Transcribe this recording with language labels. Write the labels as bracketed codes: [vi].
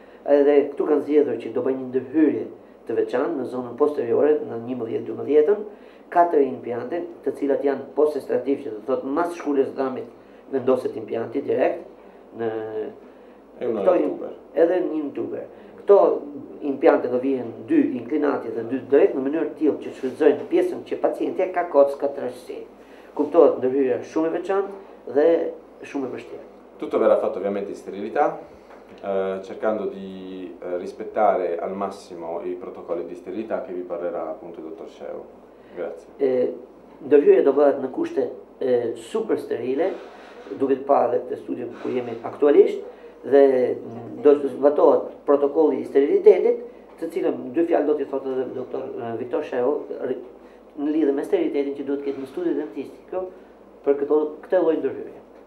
[sq] Edhe këtu kanë zgjedhur që do bëjnë një ndërhyrje të veçantë në zonën posteriore, në 11-12, 4 impiante, të cilat janë post-estrativ, që do thotë mas shkullës dhamit vendoset impianti direkt në edhe një tuber. Këto impiante do vihen 2 inclinati dhe 2 drejt në mënyrë tillë që shfrytëzojnë pjesën që pacienti ka kockë ka trashësi. Kuptohet ndërhyrja shumë e veçantë dhe shumë e vështirë. [it] Tutto verrà fatto ovviamente in sterilità, cercando di rispettare al massimo i protocolli di sterilità che vi parlerà appunto il dottor Shehu. Grazie. [sq] Ndërhyrja do bëhet në kushte super sterile, duke të parë edhe këtë studio ku jemi aktualisht, dhe do të zbatohet protokolli i sterilitetit, të cilën 2 fjalë do t'i thotë edhe doktor Viktor Shehu në lidhje me sterilitetin që duhet të ketë në studio dentistiko për këtë lloj ndërhyrje.